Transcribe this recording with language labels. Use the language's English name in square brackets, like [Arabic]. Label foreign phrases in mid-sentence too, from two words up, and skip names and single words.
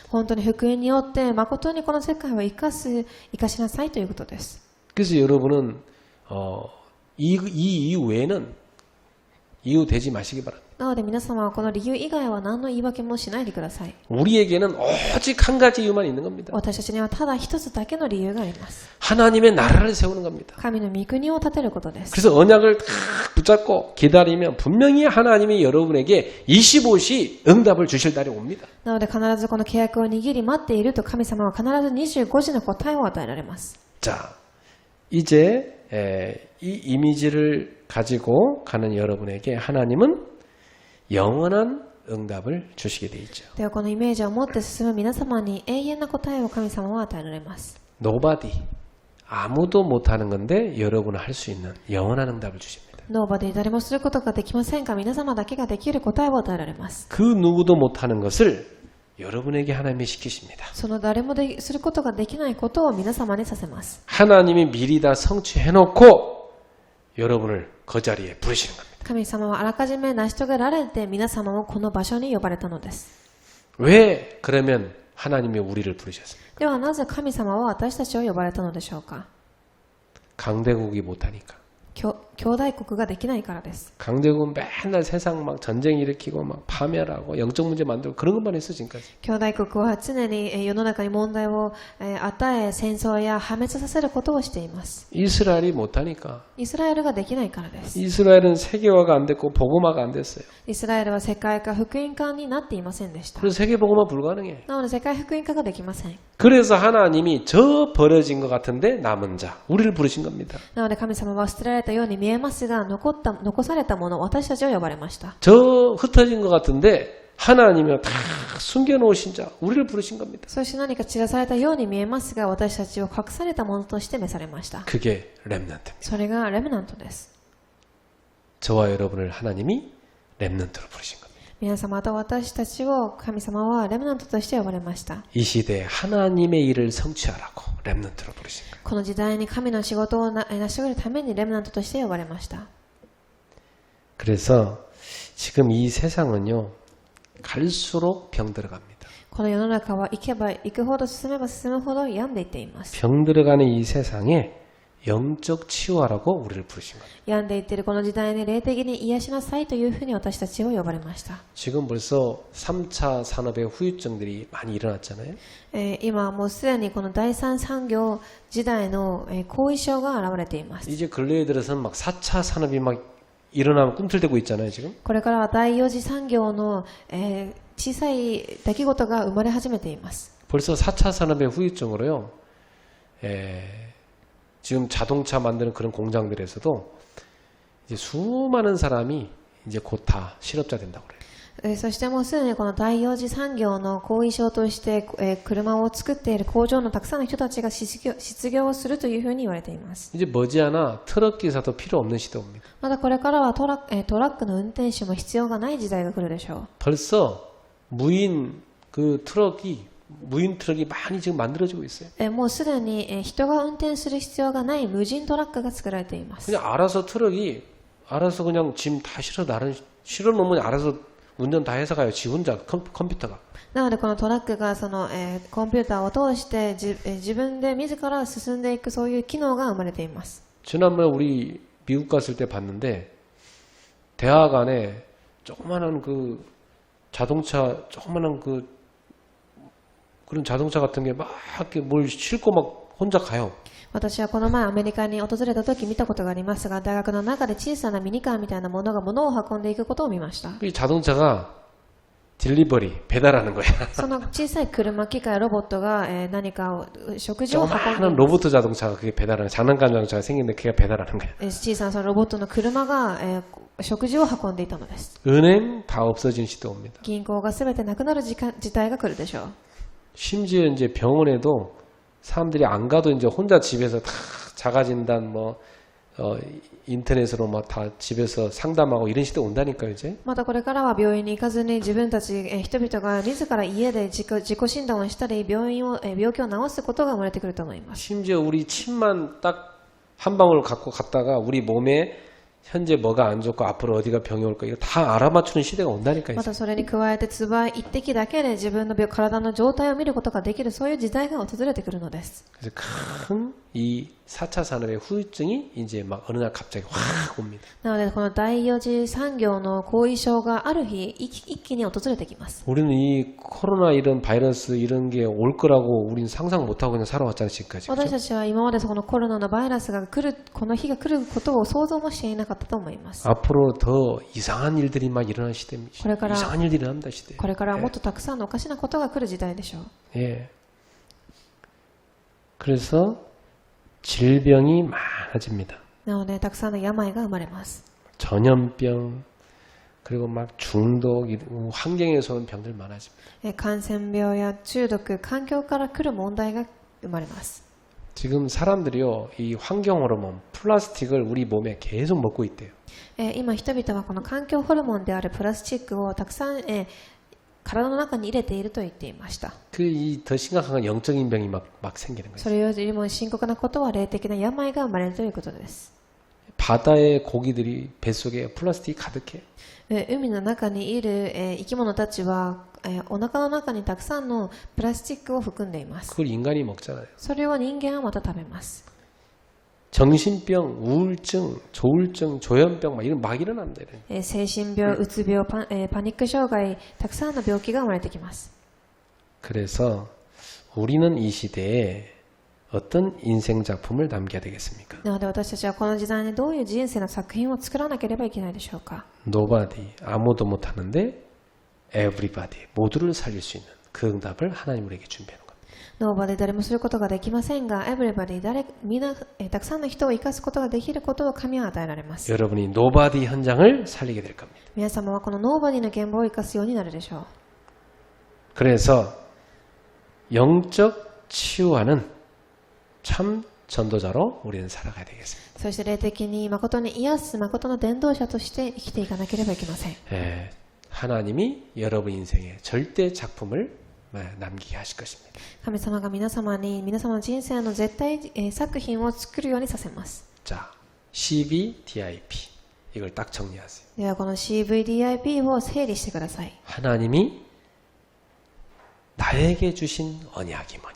[Japanese] 本当に福音によって誠にこの世界を生かしなさいということです。 [Korean] 그래서 여러분은 이 이유 외에는 이유 되지 마시기 바랍니다. [Japanese] なので皆様はこの理由以外は何の言い訳もしないでください。 [Korean] 우리에게는 오직 한 가지 이유만 있는 겁니다. [Japanese] 私たちにはただ一つだけの理由があります。 [Korean] 하나님의 나라를 세우는 겁니다. [Japanese] 神の御国を建てることです。 [Korean] 그래서 언약을 딱 붙잡고 기다리면 분명히 하나님이 여러분에게 25시 응답을 주실 날이 옵니다. [Japanese] なので必ずこの契約を握り待っていると神様は必ず25時の答えを与えられます。 [Korean] 자, 이제 이 이미지를 가지고 가는 여러분에게 하나님은 영원한 응답을 주시게 돼 있죠. [Japanese] ではこのイメージを持って進む皆様に永遠な答えを神様は与えられます。 [Korean] Nobody, 아무도 못하는 건데 여러분은 할 수 있는 영원한 응답을 주십니다. [Japanese] ノーバで誰もすることができませんが皆様だけができる答えを与えられます。 [Korean] 그 누구도 못하는 것을 여러분에게 하나님이 시키십니다. [Japanese] その誰もすることができないことを皆様にさせます。 [Korean] 하나님이 미리 다 성취해놓고 여러분을 그 자리에 부르시는 겁니다. [Japanese] 神様はあらかじめ成し遂げられて皆様をこの場所に呼ばれたのです。 [Korean] 왜 그러면 하나님이 우리를 부르셨습니까? [Japanese] ではなぜ神様は私たちを呼ばれたのでしょうか。 [Korean] 강대국이 못하니까. [Japanese] 兄弟国ができないからです。 [Korean] 강대국은 맨날 세상 막 전쟁 일으키고 막 파멸하고 영적 문제 만들고 그런 것만 했어 지금까지. [Japanese] 兄弟国は常に世の中に問題を与え戦争や破滅させることをしています。 [Korean] 이스라엘이 못하니까. [Japanese] イスラエルができないからです。 [Korean] 이스라엘은 세계화가 안 됐고 복음화가 안 됐어요. [Japanese] イスラエルは世界化福音化になっていませんでした。 [Korean] 그래서 세계 복음화 불가능해. [Japanese] なので世界福音化ができません。 [Korean] 그래서 하나님이 저 버려진 것 같은데 남은 자 우리를 부르신 겁니다. [Japanese] なので神様は捨てられたように見えますが残されたもの私たちを呼ばれました。 [Korean] 저 흩어진 것 같은데 하나님이 다 숨겨놓으신 자 우리를 부르신 겁니다. [Japanese] そして何か散らされたように見えますが私たちを隠されたものとして召されました。 [Korean] 그게 렘넌트입니다. [Japanese] それがレムナントです。 [Korean] 저와 여러분을 하나님이 렘넌트로 부르신 겁니다. [Japanese] 皆様と私たちを神様はレムナントとして呼ばれました。 [Korean] 이 시대에 하나님의 일을 성취하라고 렘넌트로 부르신 겁니다. [Japanese] この時代に神の仕事を成し遂げるためにレムナントとして呼ばれました。 [Korean] 그래서 지금 이 세상은요 갈수록 병들어갑니다. [Japanese] この世の中は行けば行くほど進めば進むほど病んでいっています。 [Korean] 병들어가는 이 세상에 영적 치유하라고 우리를 부르신 겁니다. [Japanese] 病んでいっているこの時代に霊的に癒しなさいというふうに私たちを呼ばれました。 [Korean] 지금 벌써 3차 산업의 후유증들이 많이 일어났잖아요. [Japanese] 今もうすでにこの第三産業時代の後遺症が現れています。 [Korean] 이제 근래에 들어서는 막 4차 산업이 막 일어나면 꿈틀대고 있잖아요 지금. [Japanese] これからは第4次産業の小さい出来事が生まれ始めています。 [Korean] 벌써 4차 산업의 후유증으로요. 지금 자동차 만드는 그런 공장들에서도 이제 수많은 사람이 이제 곧 다 실업자 된다고 그래요. [Japanese] そしてもうすでにこの第4次産業の後遺症として、車を作っている工場のたくさんの人たちが失業をするというふうに言われています。 [Korean] 이제 머지않아 트럭 기사도 필요 없는 시대 옵니다. [Japanese] またこれからはトラックの運転手も必要がない時代が来るでしょう。 [Korean] 벌써 무인 트럭이 많이 지금 만들어지고 있어요. [Japanese] もうすでに、人が運転する必要がない無人トラックが作られています。 [Korean] 그냥 알아서 트럭이 알아서 그냥 짐 다 실어 놓으면 알아서 운전 다 해서 가요. 지 혼자 컴퓨터가. [Japanese] なのでこのトラックがその、コンピューターを通して自分で自ら進んでいくそういう機能が生まれています。 [Korean] 지난번에 우리 미국 갔을 때 봤는데 대학 안에 조그만한 그 자동차 조그만한 그런 자동차 같은 게 막 이렇게 뭘 싣고 막 혼자 가요. [Japanese] 私はこの前アメリカに訪れた時見たことがありますが、大学の中で小さなミニカーみたいなものが物を運んでいくことを見ました。 [Korean] 이 자동차가 딜리버리 배달하는 거야. [Japanese] その小さい車機械ロボットが、何かを食事を運んでい [Korean] 조그마한 [Japanese] ます。 [Korean] 로봇 자동차가 그게 배달하는 장난감 자동차가 생겼는데 그게 배달하는 거야. [Japanese] 小さなそのロボットの車が、食事を運んでいたのです。 [Korean] 은행 다 없어진 시대 옵니다. [Japanese] 銀行が全てなくなる時代が来るでしょう。 [Korean] 심지어 이제 병원에도 사람들이 안 가도 이제 혼자 집에서 다 자가진단 인터넷으로 막 다 집에서 상담하고 이런 시대 온다니까요, 이제. [Japanese] またこれからは病院に行かずに自分たち、人々が自ら家で自己診断をしたり病気を治すことが生まれてくると思います。 [Korean] 심지어 우리 침만 딱 한 방울 갖고 갔다가 우리 몸에 현재 뭐가 안 좋고 앞으로 어디가 병이 올까 이거 다 알아맞추는 시대가 온다니까요. [Japanese] またそれに加えて唾一滴だけで自分の体の状態を見ることができるそういう時代が訪れてくるのです。 [Korean] 그래서 큰 이 4차 산업의 후유증이 이제 막 어느 날 갑자기 확 옵니다. [Japanese] なのでこの第4次産業の後遺症がある日一気に訪れてきます。 [Korean] 우리는 이 코로나 이런 바이러스 이런 게 올 거라고 우리는 상상 못하고 그냥 살아왔잖아요, 지금까지. [Japanese] 私たちは今までこのコロナのバイラスが来るこの日が来ることを想像もしていなかったと思います。 [Korean] 앞으로 더 이상한 일들이 막 일어날 시대입니다. 그러니까 이상한 일들이 일어납니다, 시대. [Japanese] これからはもっとたくさんのおかしなことが来る時代でしょう。 [Korean] 예. 그래서 질병이 많아집니다. [Japanese] なのでたくさんの病が生まれます。 [Korean] 전염병 그리고 막 중독 환경에서 오는 병들 많아집니다. [Japanese] 感染病や中毒、環境から来る問題が生まれます。 [Korean] 지금 사람들이요 이 환경 호르몬 플라스틱을 우리 몸에 계속 먹고 있대요. [Japanese] 今人々はこの環境ホルモンであるプラスチックをたくさん、体の中に入れていると言っていました。 [Korean] 그 더 심각한 건 영적인 병이 막 생기는 [Japanese] そ [Korean] 거예요. [Japanese] れよりも深刻なことは霊的な病が生まれるということです。 [Korean] 바다의 고기들이 뱃속에 플라스틱이 가득해요. [Japanese] 海の中にいる、生き物たちは、お腹の中にたくさんのプラスチックを含んでいます。 [Korean] 그걸 인간이 먹잖아요. [Japanese] それを人間はまた食べます。 [Korean] 정신병, 우울증, 조울증, 조현병 막 일어납니다. [Japanese] 精神病、うつ病、パニック障害、たくさんの病気が生まれてきます。 [Korean] 그래서 우리는 이 시대에 어떤 인생 작품을 남겨야 되겠습니까? [Japanese] なので私たちはこの時代にどういう人生の作品を作らなければいけないでしょうか。 [Korean] Nobody, 아무도 못하는데 everybody, 모두를 살릴 수 있는 그 응답을 하나님 우리에게 준비하는 겁니다. [Japanese] ノーバで誰もすることができませんが、everybody、みんな、たくさんの人を生かすことができることを神は与えられます。 [Korean] 여러분이 Nobody 현장을 살리게 될 겁니다. [Japanese] 皆様はこのノーバディの現場を生かすようになるでしょう。 [Korean] 그래서 영적 치유하는 참 전도자로 우리는 살아가야 되겠습니다. [Japanese] そして霊的に誠に癒す誠の伝道者として生きていかなければいけません。 [Korean] 하나님이 여러분 인생에 절대 작품을 남기게 하실 것입니다. [Japanese] 神様が皆様の人生の絶対、作品を作るようにさせます。 [Korean] 자, CBDIP 이걸 딱 정리하세요. [Japanese] ではこの CVDIP を整理してください。 [Korean] 하나님이 나에게 주신 언약이 뭐냐?